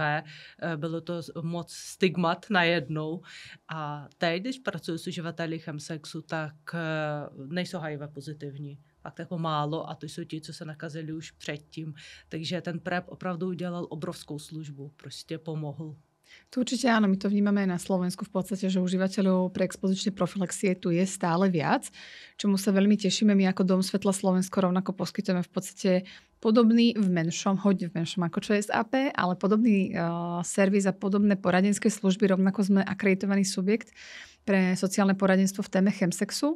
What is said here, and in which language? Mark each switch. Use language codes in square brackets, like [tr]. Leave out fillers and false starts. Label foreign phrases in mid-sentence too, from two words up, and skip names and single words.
[cs] Bylo to moc stigmat najednou. A teď, když pracuji s uživateli chemsexu, tak nejsou HIV pozitivní. Tak jako málo a to jsou ti, co se nakazili už předtím. Takže ten PrEP opravdu udělal obrovskou službu. Prostě pomohl. [sk] Tu určite áno, my to vnímame aj na Slovensku v podstate, že užívateľov preexpozičnej profylaxie tu je stále viac, čomu sa veľmi tešíme. My ako Dom Svetla Slovensko rovnako poskytujeme v podstate podobný hodne v menšom ako ČSAP, ale podobný servis a podobné poradenské služby, rovnako sme akreditovaný subjekt pre sociálne poradenstvo v téme chemsexu.